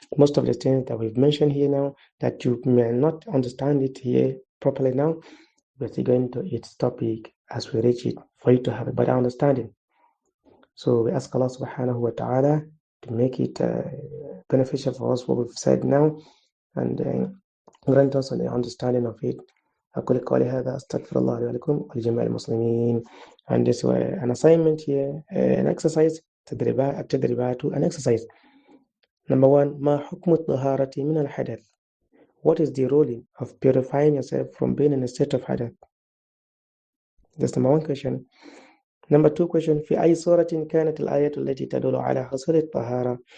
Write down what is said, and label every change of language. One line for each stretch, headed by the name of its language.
English: Most of the things that we've mentioned here now, that you may not understand it here properly now, we're still going to its topic as we reach it for you to have a better understanding. So we ask Allah subhanahu wa ta'ala to make it beneficial for us what we've said now, and grant us an understanding of it.
Arabic: أقول قولي هذا أستغفر الله لي ولكم ولجميع المسلمين.
English: And this was an assignment here, an exercise, التدريبات, an exercise. Number 1,
Arabic: ما حكم الطهارة من الحدث?
English: What is the ruling of purifying yourself from being in a state of hadath? That's number 1 question. Number 2 question,
Arabic: في أي سورة كانت الآية التي تدل على حصول الطهارة?